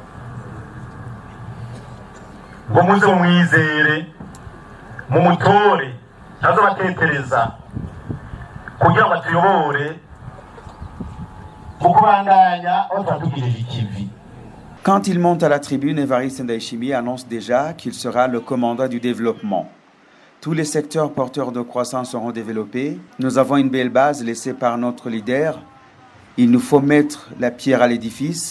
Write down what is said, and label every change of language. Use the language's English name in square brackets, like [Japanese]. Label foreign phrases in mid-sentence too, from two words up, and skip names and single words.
[Rundi] ngo muze mwizere mu mutore nazo batetereza kugira ngo tuyobore mukubandanya otwatugirije ikivi. [French] Quand il monte à la tribune, Évariste Ndayishimiye annonce déjà qu'il sera le commandant du développement. Tous les secteurs porteurs de croissance seront développés. Nous avons une belle base laissée par notre leader. Il nous faut mettre la pierre à l'édifice.